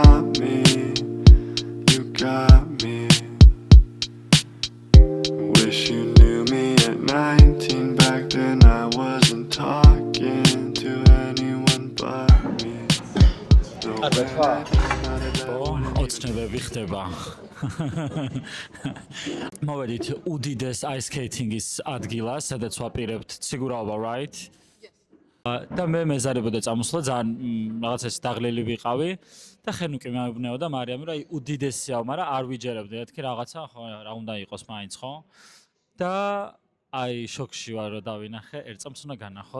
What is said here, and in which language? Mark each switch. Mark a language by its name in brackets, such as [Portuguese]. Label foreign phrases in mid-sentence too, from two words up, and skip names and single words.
[English] me, you got me. Wish you knew me at 19. Back then I wasn't talking to anyone but me. [Georgian] ოცნებები ხდება. მოვედით უდიდეს [English] ice skating- [Georgian] ის ადგილას, სადაც ვაპირებთ ციგურაობა, right? და მე მეზარებოდა წამოსვლა, ძალიან რაღაც ეს დაღლილი ვიყავი და ხენუკი მეუბნეოდა მარიამი, რომ აი უდიდესია, მაგრამ არ ვიჯერებდი, მეთქი რაღაცა, ხო, რა უნდა იყოს მაინც, ხო? და აი შოქში ვარ, რომ დავინახე, ერთ წამს უნდა განახოთ.